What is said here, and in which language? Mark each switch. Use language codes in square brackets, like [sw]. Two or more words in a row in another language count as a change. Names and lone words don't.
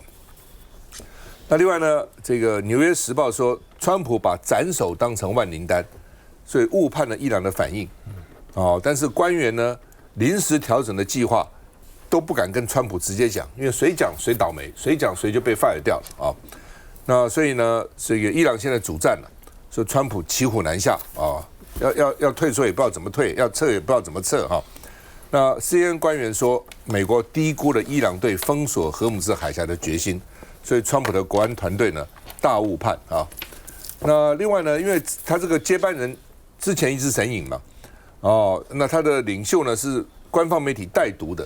[zh] 那另外呢，這個《紐約時報》說，川普把斬首當成萬靈丹，所以誤判了伊朗的反應哦。但是官員呢，臨時調整的計劃都不敢跟川普直接講，因為誰講誰倒霉，誰講誰就被 fire 掉了啊。那所以呢，這個伊朗現在主戰了，說川普騎虎難下啊，要退縮也不知道怎麼退，要撤也不知道怎麼撤哈。那 CNN 官員說，美國低估了伊朗對封鎖荷姆茲海峽的決心，所以川普的國安團隊呢大誤判啊。那另外呢，因為他這個接班人之前一直神隱嘛，哦，那他的領袖呢是官方媒體帶讀的。